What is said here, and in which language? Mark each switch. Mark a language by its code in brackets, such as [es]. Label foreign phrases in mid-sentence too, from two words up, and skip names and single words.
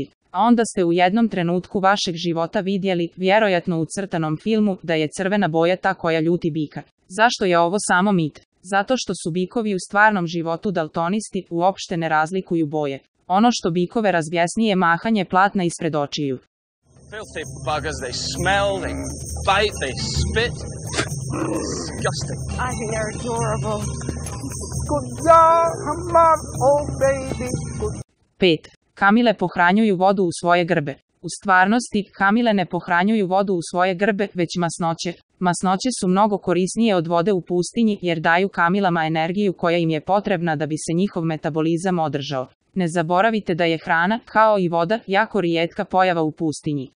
[bs] A onda ste u jednom trenutku vašeg života vidjeli, vjerojatno u crtanom filmu, da je crvena boja ta koja ljuti bika. Zašto je ovo samo mit? Zato što su bikovi u stvarnom životu daltonisti, uopšte ne razlikuju boje. Ono što bikove razbjesni je mahanje platna ispred očiju. [en] Filthy buggers, they smell, they bite, they spit. Disgusting. I think they're adorable. Good job, come on, old baby. [bs] 5. Kamile pohranjuju vodu u svoje grbe. U stvarnosti, kamile ne pohranjuju vodu u svoje grbe, već masnoće. Masnoće su mnogo korisnije od vode u pustinji jer daju kamilama energiju koja im je potrebna da bi se njihov metabolizam održao. Ne zaboravite da je hrana, kao i voda, jako rijetka pojava u pustinji.